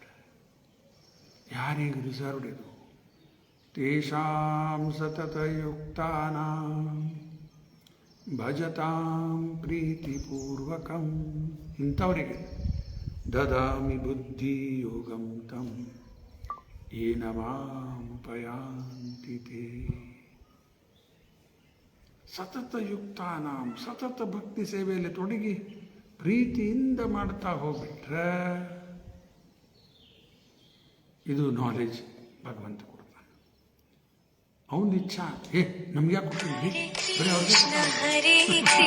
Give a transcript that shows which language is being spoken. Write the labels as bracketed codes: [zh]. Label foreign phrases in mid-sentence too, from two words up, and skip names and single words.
[sa] ಯಾರಿಗೆ ರಿಸರ್ವ್ಡ್ ಇದು? ತೇಷಾಂ ಸತತಯುಕ್ತಾನಾಂ ಭಜತಾಂ ಪ್ರೀತಿಪೂರ್ವಕಂ. ಇಂಥವರಿಗೆ ದದಾಮಿ ಬುದ್ಧಿ ಯೋಗಂ ತಂ ಯೇನ ಮಾಮುಪಯಾಂತಿ ತೇ. [kn] ಸತತಯುಕ್ತಾನಾಂ, ಸತತ ಭಕ್ತಿ ಸೇವೆಯಲ್ಲಿ ತೊಡಗಿ ಪ್ರೀತಿಯಿಂದ ಮಾಡ್ತಾ ಹೋಗ್ಬಿಟ್ರೆ ಇದು ನಾಲೆಜ್ ಭಗವಂತ ಕೊಡ್ತಾನೆ. ಅವನ ಇಚ್ಛಾ, ನಮ್ಗೆ ಯಾಕೆ ಕೊಟ್ಟಿದ್ವಿ, ಬರೀ ಅವ್ರಿಗೆ